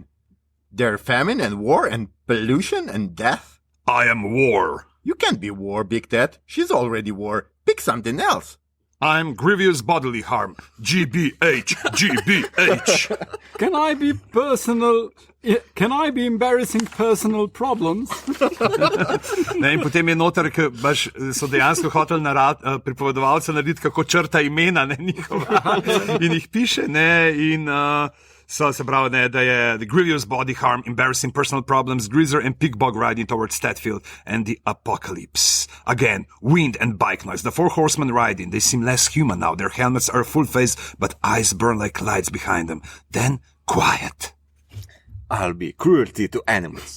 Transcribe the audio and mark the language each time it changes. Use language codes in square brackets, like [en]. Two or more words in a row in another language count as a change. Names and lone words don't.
[en] There famine and war and pollution and death? I am war. You can't be war, Big Ted. She's already war. Pick something else. I'm grievous bodily harm. GBH, GBH. Can I be embarrassing personal problems? [sl] Ne, in potem je noter, so dejansko hotel pripovedovalca narediti, kako črta imena, ne, njihova. In jih piše, ne, in so se pravi, ne, da je [en] the grievous body harm, embarrassing personal problems, Greaser and Pigbog riding towards Statfield and the apocalypse. Again, wind and bike noise. The four horsemen riding. They seem less human now. Their helmets are full face, but eyes burn like lights behind them. Then quiet. I'll be cruelty to animals.